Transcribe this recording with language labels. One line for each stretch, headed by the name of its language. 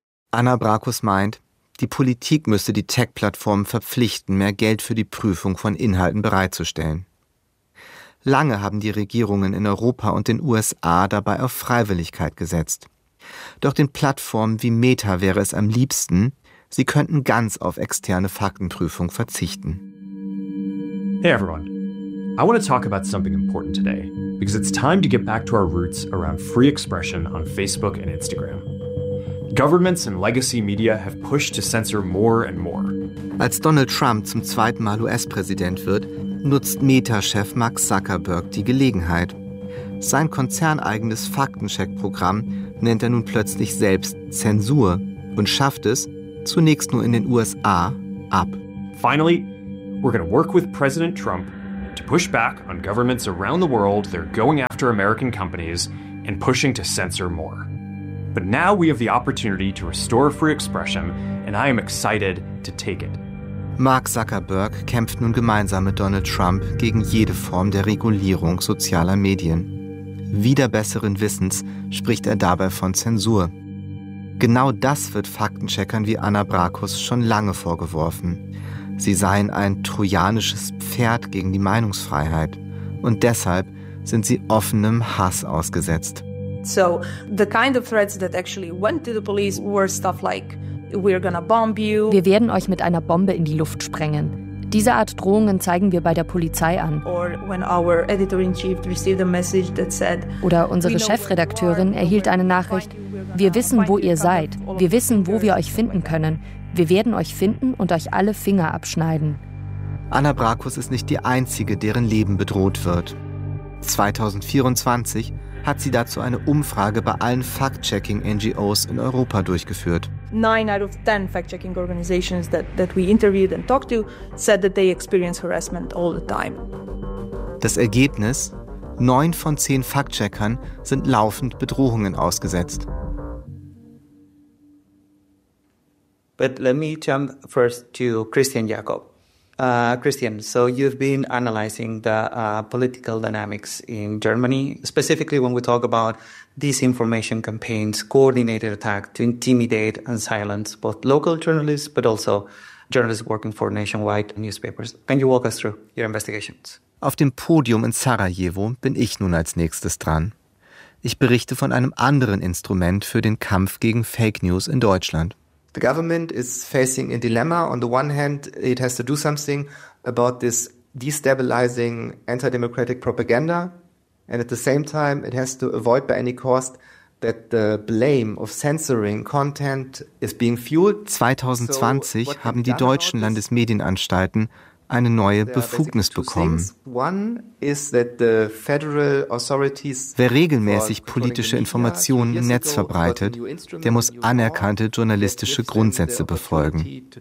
German: Anna Brakus meint, die Politik müsste die Tech-Plattformen verpflichten, mehr Geld für die Prüfung von Inhalten bereitzustellen. Lange haben die Regierungen in Europa und den USA dabei auf Freiwilligkeit gesetzt. Doch den Plattformen wie Meta wäre es am liebsten, sie könnten ganz auf externe Faktenprüfung verzichten.
English: Hey everyone, I want to talk about something important today, because it's time to get back to our roots around free expression on Facebook and Instagram. Governments and legacy media have pushed to censor more and more.
German: Als Donald Trump zum zweiten Mal US-Präsident wird, nutzt Meta-Chef Mark Zuckerberg die Gelegenheit. Sein konzerneigenes Faktencheck-Programm nennt er nun plötzlich selbst Zensur und schafft es, zunächst nur in den USA, ab.
English: Finally, we're going to work with President Trump to push back on governments around the world that are going after American companies and pushing to censor more. But now we have the opportunity to restore free expression, and I am excited to take it.
German: Mark Zuckerberg kämpft nun gemeinsam mit Donald Trump gegen jede Form der Regulierung sozialer Medien. Wider besseren Wissens spricht er dabei von Zensur. Genau das wird Faktencheckern wie Anna Brakus schon lange vorgeworfen. Sie seien ein trojanisches Pferd gegen die Meinungsfreiheit. Und deshalb sind sie offenem Hass ausgesetzt.
English: So, the kind of threats that actually went to the police were stuff like, we're gonna bomb you.
German: Wir werden euch mit einer Bombe in die Luft sprengen. Diese Art Drohungen zeigen wir bei der Polizei an.
English: Or when our editor-in-chief received a message that said,
German: oder unsere Chefredakteurin erhielt eine Nachricht, wir wissen, wo ihr seid. Wir wissen, wo wir euch finden können. Wir werden euch finden und euch alle Finger abschneiden. Anna Brakus ist nicht die Einzige, deren Leben bedroht wird. 2024 hat sie dazu eine Umfrage bei allen Fact-Checking-NGOs in Europa durchgeführt.
English: 9 out of 10 fact-checking organizations that we interviewed and talked to said that they experience harassment all the time.
German: Das Ergebnis: 9 von 10 Fact-Checkern sind laufend Bedrohungen ausgesetzt.
English: But let me jump first to Christian Jakob. Christian, so you've been analyzing the political dynamics in Germany, specifically when we talk about disinformation campaigns, coordinated attack to intimidate and silence both local journalists, but also journalists working for nationwide newspapers. Can you walk us through your investigations?
German: Auf dem Podium in Sarajevo bin ich nun als nächstes dran. Ich berichte von einem anderen Instrument für den Kampf gegen Fake News in Deutschland.
English: The government is facing a dilemma. On the one hand, it has to do something about this destabilizing anti-democratic propaganda. And at the same time, it has to avoid by any cost that the blame of censoring content is being fueled.
German: 2020 haben die deutschen Landesmedienanstalten eine neue Befugnis bekommen.
English: One is that the federal authorities.
German: Wer regelmäßig politische Informationen im Netz verbreitet, der muss anerkannte journalistische Grundsätze befolgen.